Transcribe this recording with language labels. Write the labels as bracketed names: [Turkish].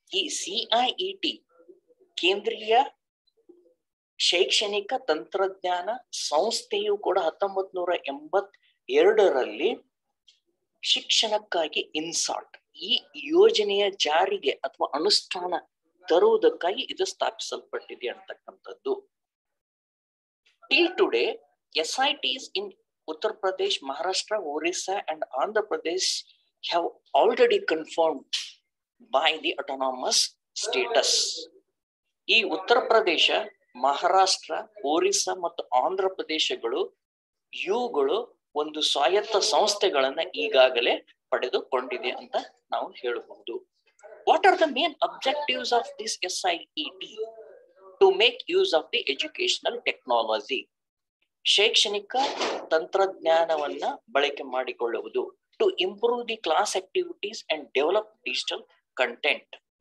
[Kannada] ಈ CIET ಕೇಂದ್ರೀಯ ಶೈಕ್ಷಣಿಕ ತಂತ್ರಜ್ಞಾನ ಸಂಸ್ಥೆಯು ಕೂಡ 1982ರಲ್ಲಿ ಶಿಕ್ಷಣಕ್ಕಾಗಿ ಇನ್ಸಾಟ್ ಈ ಯೋಜನೆಯ ಜಾರಿಗೆ ಅಥವಾ ಅನುಷ್ಠಾನ ತರುವುದಕ್ಕಾಗಿ ಇದು ಸ್ಥಾಪಿಸಲ್ಪಟ್ಟಿದೆ ಅಂತಕ್ಕಂಥದ್ದು. [English] Till today, SITs in Uttar Pradesh, Maharashtra, Orissa and Andhra Pradesh have already confirmed by the autonomous status. [Kannada] ಈ ಉತ್ತರ ಪ್ರದೇಶ, ಮಹಾರಾಷ್ಟ್ರ, ಒರಿಸ್ಸಾ ಮತ್ತು ಆಂಧ್ರ ಪ್ರದೇಶಗಳು ಇವುಗಳು ಒಂದು ಸ್ವಾಯತ್ತ ಸಂಸ್ಥೆಗಳನ್ನ ಈಗಾಗಲೇ ಪಡೆದುಕೊಂಡಿದೆ ಅಂತ ನಾವು ಹೇಳಬಹುದು. [English] What are the main objectives of this SIET? To make use of the educational technology. [Kannada] ಶೈಕ್ಷಣಿಕ ತಂತ್ರಜ್ಞಾನವನ್ನ ಬಳಕೆ ಮಾಡಿಕೊಳ್ಳುವುದು. [English] To improve the class activities and develop digital content.